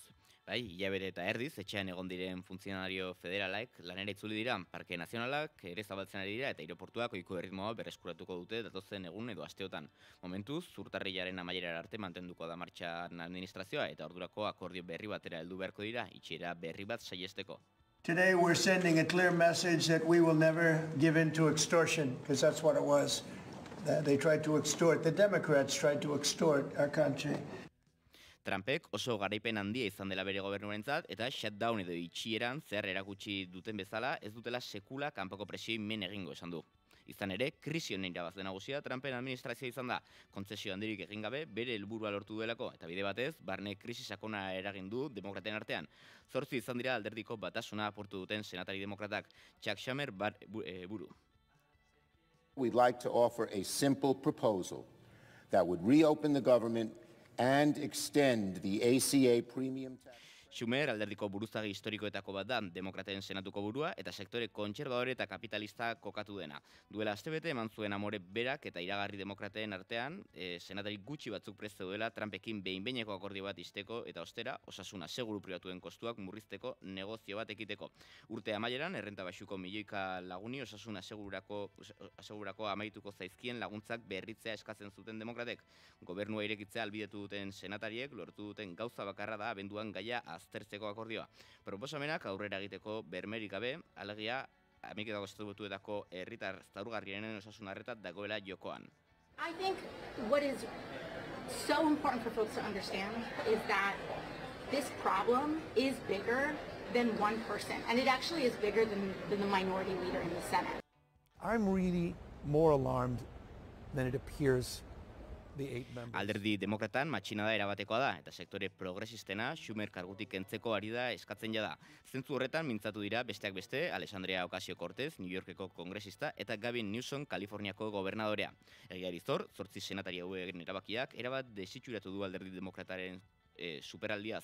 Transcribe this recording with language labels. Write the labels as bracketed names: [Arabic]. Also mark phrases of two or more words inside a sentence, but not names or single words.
[Basque] Bai, hilabete eta erdiz, etxean egon diren funtzionario federalaek lanera itzuli dira, parke nazionalak ere zabaltzen ari dira eta aireportuak ohiko erritmoa berreskuratuko dute datozen egun edo asteotan. Momentuz, urtarrilaren amaierara arte mantenduko da martxan administrazioa eta ordurako akordio berri batera heldu beharko dira, itxiera berri bat saihesteko. [English] Today we're sending a clear message that we will never give in to extortion, because that's what it was. They tried to extort, the Democrats tried to extort our country. [Basque] Trumpek oso garaipen handia izan dela bere gobernuarentzat eta shutdown edo itxieran zehar erakutsi duten bezala ez dutela sekula kanpoko presioi men egingo esan du. Izan ere, krisi honen irabazle nagusia Trumpen administrazioa izan da, kontzesio handirik egin gabe bere helburua lortu duelako eta bide batez, barne krisi sakona eragin du demokraten artean. 8 izan dira alderdiko batasuna apurtu duten senatari demokratak, Chuck Schumer buru. [English] We'd like to offer a simple proposal that would reopen the government and extend the ACA premium tax. [Basque] Schumer alderdiko buruzagi historikoetako bat da, demokraten senatuko burua eta sektore kontserbadore eta kapitalista kokatu dena. Duela astebete eman zuen amore berak eta iragarri demokrateen artean, senatari gutxi batzuk prest duela Trumpekin behin-behineko akordio bat izteko eta ostera osasuna seguru pribatuen kostuak murrizteko negozio bat ekiteko. Urte amaieran, errenta baxuko milioika laguni osasuna asegurako amaituko zaizkien laguntzak berritzea eskatzen zuten demokratek. Gobernua irekitzea albidetu duten senatariek lortu duten gauza bakarra da abenduan gaia aztertzeko akordioa. Proposamenak aurrera egiteko bermerik gabe, alegia Ameriketako Estatu Batuetako herritar zaurgarrienen osasun arretat dagoela jokoan. [English] I think what is so important for folks to understand is that this problem is bigger than one person, and it actually is bigger than the minority leader in the Senate. I'm really more alarmed then it appears the 8 members. [Basque] Alderdi demokratan matxinada erabatekoa da, eta sektore progresistena Schumer kargutik kentzeko ari da eskatzen jada. Zentzu horretan mintzatu dira besteak beste Alexandria Ocasio-Cortez, New Yorkeko kongresista, eta Gavin Newsom, Kaliforniako gobernadorea. Egiari zor, 8 senatari hauen erabakiak, erabat desitxuratu du alderdi demokrataren superaldiaz.